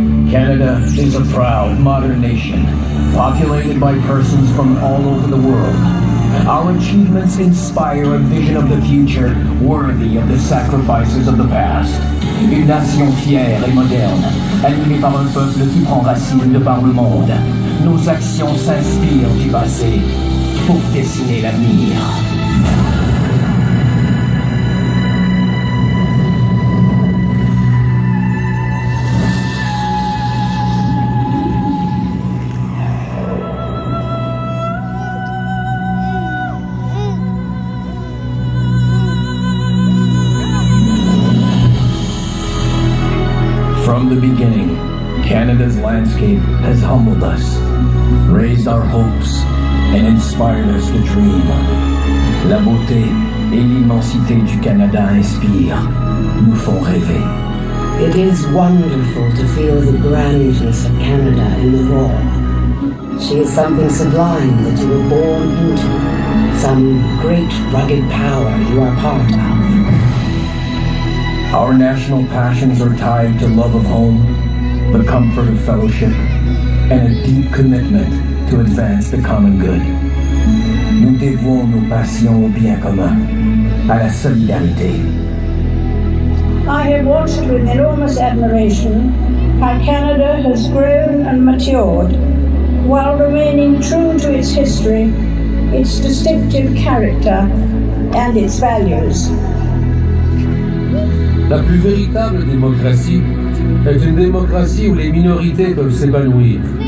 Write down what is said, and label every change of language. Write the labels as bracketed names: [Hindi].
[English] Canada is a proud, modern nation, populated by persons from all over the world. Our achievements inspire a vision of the future worthy of the sacrifices of the past. [French] Une nation fière et moderne, animée par un peuple qui prend racine de par le monde. Nos actions s'inspirent du passé pour dessiner l'avenir. [English] From the beginning, Canada's landscape has humbled us, raised our hopes, and inspired us to dream. [French] La beauté et l'immensité du Canada inspirent, nous font rêver. [English] It is wonderful to feel the grandness of Canada in the raw. She is something sublime that you were born into, some great rugged power you are part of. Our national passions are tied to love of home, the comfort of fellowship, and a deep commitment to advance the common good. [French] Nous dévouons nos passions au bien commun, à la solidarité. [English] I have watched with enormous admiration how Canada has grown and matured while remaining true to its history, its distinctive character, and its values. [French] La plus véritable démocratie est une démocratie où les minorités peuvent s'épanouir.